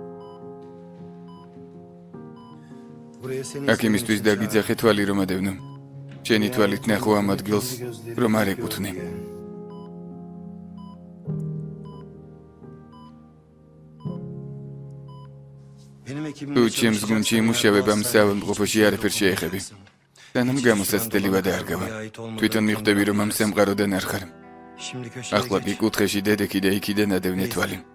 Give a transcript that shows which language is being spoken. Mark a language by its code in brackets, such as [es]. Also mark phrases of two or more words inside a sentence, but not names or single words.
[tr] Buraya seni [ka] აკიმისთვის დაგიძახე თვალი რომ ადევნო. შენი თვალით ნახო ამ ადგილს, რომ არ ეკუთვნე. [tr] Benim ekibim [ka] თუ ჩემს გუნდში იმუშავებ ამ საავადმყოფოში არაფერ შეეხები. სანამ გამოსაცდელი ვადა არ გავა. თვითონ მიხვდები რომ ამ სამყაროდან არ ხარ. [tr] Şimdi köşeye [ka] ახლა კი კუთხეში დედექი და იქიდან ადევნე თვალი.